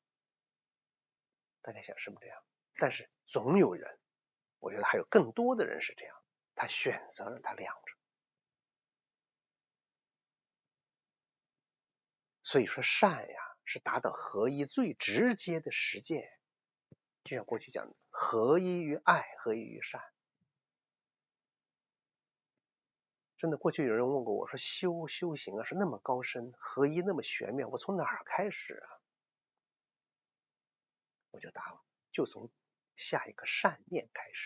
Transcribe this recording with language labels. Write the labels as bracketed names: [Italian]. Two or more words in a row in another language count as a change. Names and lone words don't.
[Chinese] 大家想是不是這樣？但是總有人，我覺得還有更多的人是這樣，他選擇讓它亮着。所以說善呀，是達到合一最直接的實踐。就像過去講的，合一於愛，合一於善。真的，過去有人問過我說修行啊是那麼高深，合一那麼玄妙，我從哪兒開始啊？我就答了，就從下一個善念開始。